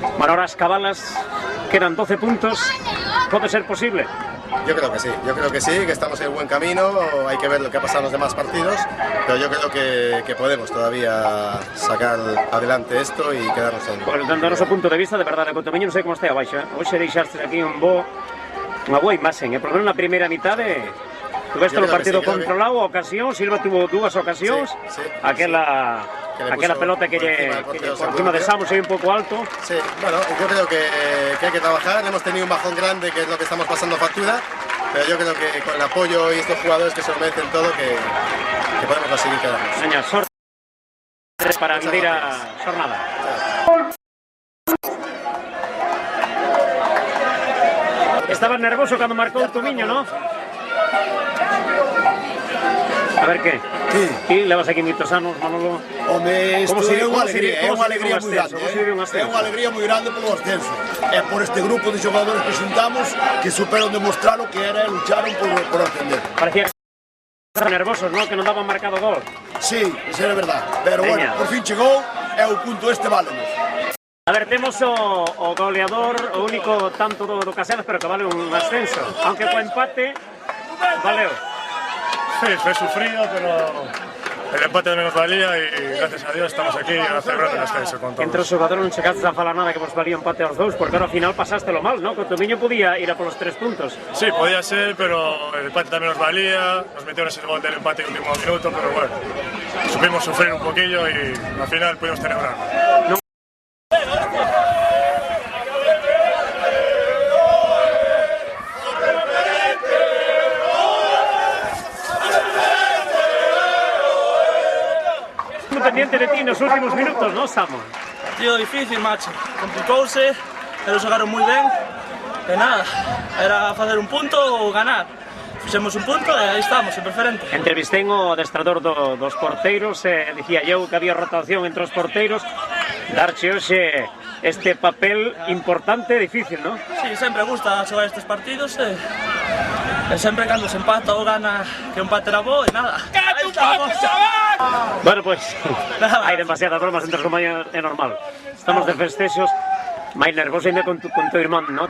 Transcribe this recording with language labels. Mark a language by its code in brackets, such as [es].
[es] Bueno, ahora Cabalas, quedan 12 puntos, ¿puede ser posible? Yo creo que sí, que estamos en buen camino, hay que ver lo que ha pasado en los demás partidos, pero yo creo que podemos todavía sacar adelante esto y quedarnos en... [gl] Pues, dando o noso punto de vista, de verdade, Cotomiño non sei como está a baixa. Hoxe deixaste aquí unha boa imaxen, [es] por lo menos [gl] na primeira mitade tuveste o partido controlado, ocasión, Silva tuvo dúas ocasións, aquela pelota que por encima de Samos aí un pouco alto. [es] Sí, bueno, yo creo que hay que trabajar, hemos tenido un bajón grande que es lo que estamos pasando factura, pero yo creo que con el apoyo y estos jugadores que se lo merecen todo, que podemos conseguir quedarnos. [gl] Señor, sorte para vivir a jornada. Estaba nervoso cando marcou o Tomiño, ¿no? A ver que? [es] Sí. [gl] E levas aquí moitos anos, Manolo. Home, isto é unha alegría moi grande. É É unha alegría moi grande polo ascenso. É por este grupo de xogadores que xuntamos que superan demostrar o que era e lucharon por ascender. Parecía que estaban nervosos, ¿no? Que non daban marcado gol. Sí, isso é verdade. Pero bueno, por fin chegou e o punto este válemos. A ver, temos o goleador, o único tanto do Caselas, pero que vale un ascenso. Aunque co empate, valeu. [es] Sí, fue sufrido, pero el empate de menos valía y gracias a Dios estamos aquí a celebrar el ascenso con todos. [gl] Entre os xogadores non chegaste a falar nada que vos valía empate aos dous, porque ahora ao final pasástelo mal, ¿no? Cotomiño podía ir a polos 3 puntos. [es] Sí, podía ser, pero el empate también nos valía, nos metieron ese gol del empate en el último minuto, pero bueno, supimos sufrir un poquillo y al final pudimos celebrar. No. [gl] Pendiente de ti nos últimos minutos, ¿no, Samuel? Partido difícil, macho. Complicouse, pero xogaron moi ben. E nada, era facer un punto ou ganar. Fixemos un punto e aí estamos, en preferente. Entrevistei o adestrador dos porteiros e dicía eu que había rotación entre os porteiros. Darche hoxe este papel importante e difícil, ¿no? Sí, sempre gusta xogar estes partidos e sempre cando se empata ou gana que o empate era bo e nada. Aí estamos. Bueno, pues hai demasiadas bromas entre os compañeros, é normal. Estamos de festexos, máis nervoso ainda con tu irmán, ¿no?